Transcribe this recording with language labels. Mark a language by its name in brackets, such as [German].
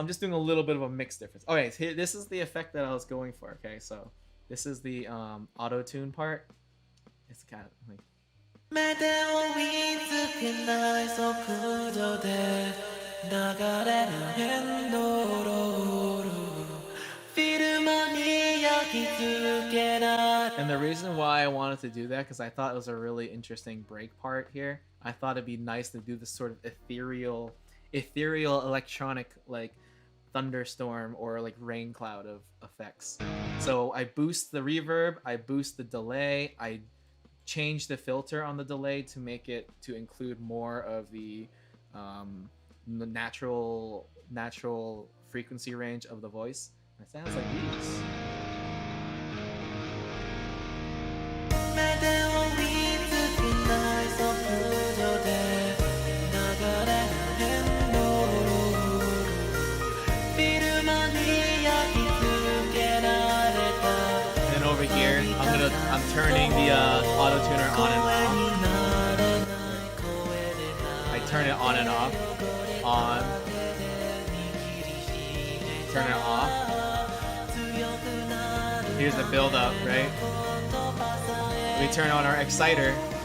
[English] I'm just doing a little bit of a mix difference. Okay, so here, this is the effect that I was going for. Okay, so this is the auto tune part. It's kind of like. [Japanese] 目で追いつけない速度で流れるエンドロールフィルムに焼き付けられ [English] And the reason why I wanted to do that, because I thought it was a really interesting break part here. I thought it'd be nice to do this sort of ethereal electronic like thunderstorm or like rain cloud of effects. So I boost the reverb, I boost the delay, I change the filter on the delay to make it to include more of the natural frequency range of the voice. It sounds like these. [Japanese] 目で追いつけない速度で流れるエンドロールフィルムに焼き付けられた [English] And then over here, I'm turning the auto tuner on and off. I turn it on and off. On. Turn it off. Here's the build up, right? We turn on our exciter.